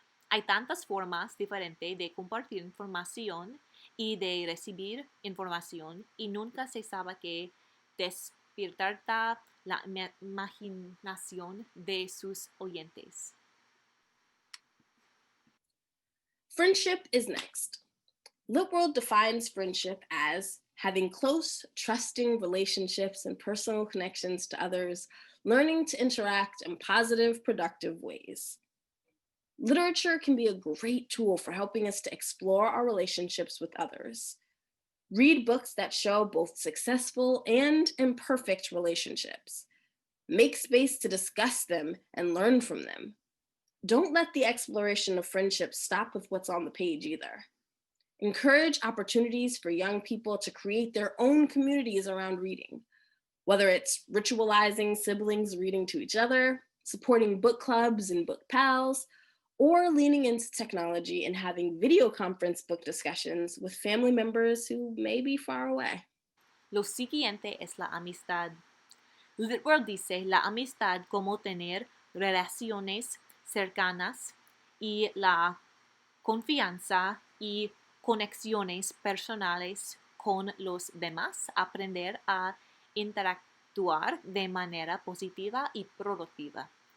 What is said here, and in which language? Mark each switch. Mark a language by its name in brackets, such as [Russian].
[Spanish] Hay tantas formas diferentes de compartir información y de recibir información y nunca se sabe qué despierta la imaginación de sus oyentes. [English] Friendship is next. LitWorld defines friendship as having close, trusting relationships and personal connections to others, learning to interact in positive, productive ways. Literature can be a great tool for helping us to explore our relationships with others. Read books that show both successful and imperfect relationships. Make space to discuss them and learn from them. Don't let the exploration of friendship stop with what's on the page either. Encourage opportunities for young people to create their own communities around reading, whether it's ritualizing siblings reading to each other, supporting book clubs and book pals, or leaning into technology and having video conference book discussions with family members who may be far away. [Spanish] Lo siguiente es la amistad. LitWorld dice la amistad como tener relaciones cercanas y la confianza y conexiones personales con los demás, aprender a interactuar de manera positiva y productiva.